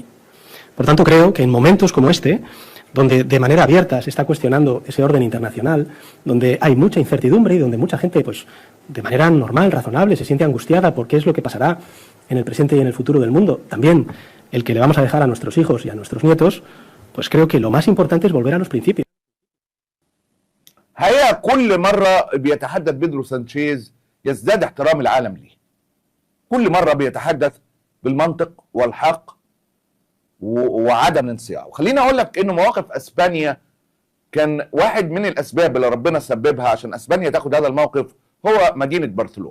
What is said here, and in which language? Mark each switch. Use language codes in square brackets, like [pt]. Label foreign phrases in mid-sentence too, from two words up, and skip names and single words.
[es] Por tanto, creo que en momentos como este, donde de manera abierta se está cuestionando ese orden internacional, donde hay mucha incertidumbre y donde mucha gente, pues, de manera normal, razonable, se siente angustiada por qué es lo que pasará en el presente y en el futuro del mundo, también el que le vamos a dejar a nuestros hijos y a nuestros nietos, pues creo que lo más importante es volver a los principios. [ar] هي كل مرة بيتحدث بيدرو سانشيز يزداد احترام العالم ليه. كل مرة بيتحدث بالمنطق والحق وعدم الانصياع. وخليني اقول لك انه مواقف اسبانيا كان واحد من الاسباب اللي ربنا سببها عشان اسبانيا تاخد هذا الموقف هو مدينة برشلونة.